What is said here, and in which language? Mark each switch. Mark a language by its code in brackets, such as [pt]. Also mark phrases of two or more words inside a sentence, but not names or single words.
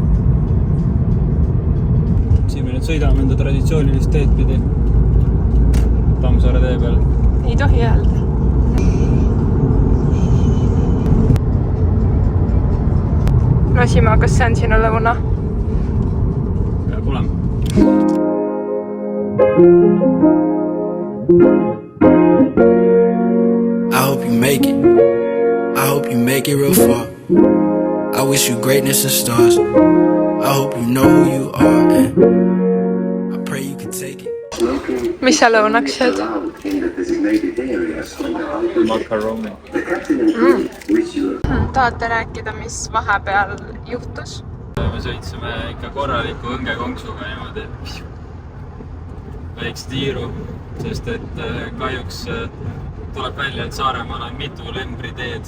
[et] Siin me nüüd sõidame enda traditsioonilist teed pidi. Tammsaare tee peal. Ei tohi öelda. No Simo, kas see on sinu lõuna? Peab olema. [en] I hope you make it. I hope you make it real far. I wish you greatness and stars. I hope you know who you are and I pray you can take it. [et] Mis sa lõunaks sööd? Makaroni. Tahate rääkida, mis vahepeal juhtus? Me sõitsime ikka korraliku õngekonksuga niimoodi. Väikse tiiru, sest et kahjuks tuleb välja, et Saaremaal on mitu lembriteed.